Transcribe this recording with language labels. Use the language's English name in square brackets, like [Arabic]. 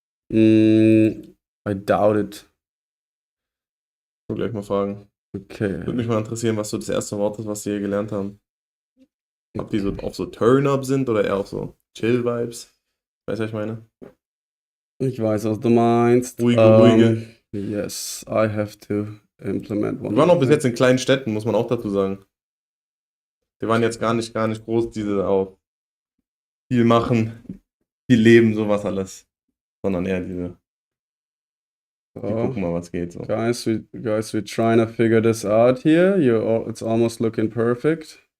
[English] I doubt it. [German] So gleich mal fragen. Okay. Würde mich mal interessieren, was so das erste Wort ist, was die hier gelernt haben. Ob die so auf so Turn-Up sind oder eher auf so Chill-Vibes. Weißt du, was ich meine? Ich weiß, was du meinst. Ruhige. [English] Yes, I have to implement one. [German] Wir waren auch bis jetzt in kleinen Städten, muss man auch dazu sagen. Wir waren jetzt gar nicht groß, diese auch viel machen, viel leben, sowas alles. Sondern eher diese. Wir gucken mal, was geht. So. [English] Guys, we're trying to figure this out here. It's almost looking perfect.